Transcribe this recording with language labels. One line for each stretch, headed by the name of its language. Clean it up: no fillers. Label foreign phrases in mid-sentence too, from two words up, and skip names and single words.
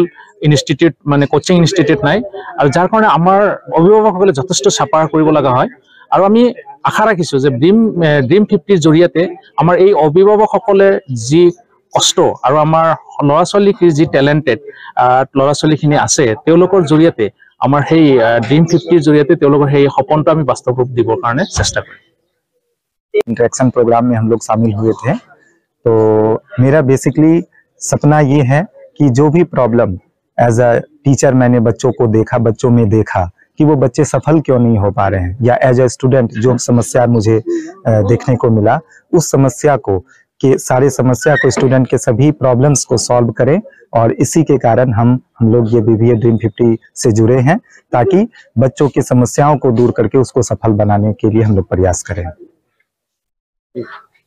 Assamese: ইনষ্টিটিউট মানে কোচিং ইনষ্টিটিউট নাই আৰু যাৰ কাৰণে আমাৰ অভিভাৱকসকলে যথেষ্ট চাপাৰ কৰিব লগা হয় আৰু আমি আশা ৰাখিছো যে ড্ৰিম 50 জৰিয়তে আমাৰ এই অভিভাৱকসকলে যি কষ্ট আৰু আমাৰ ল'ৰা ছোৱালীৰ যি টেলেন্টেড ল'ৰা ছোৱালীখিনি আছে তেওঁলোকৰ জৰিয়তে আমাৰ সেই ড্ৰিম 50 জৰিয়তে তেওঁলোকৰ সেই সপোনটো আমি বাস্তৱ ৰূপ দিবৰ কাৰণে চেষ্টা কৰিম।
Hindi: इंटरेक्शन प्रोग्राम में हम लोग शामिल हुए थे तो मेरा बेसिकली सपना ये है कि जो भी प्रॉब्लम
English: as a teacher
Hindi: मैंने बच्चों को देखा बच्चों में देखा कि वो बच्चे सफल क्यों नहीं हो पा रहे हैं या
English: as a student
Hindi: जो समस्या मुझे देखने को मिला उस समस्या को कि सारे समस्या को स्टूडेंट के सभी प्रॉब्लम्स को सॉल्व करें और इसी के कारण हम लोग ये बीबीए ड्रीम 50 से जुड़े हैं ताकि बच्चों की समस्याओं को दूर करके उसको सफल बनाने के लिए हम लोग प्रयास करें।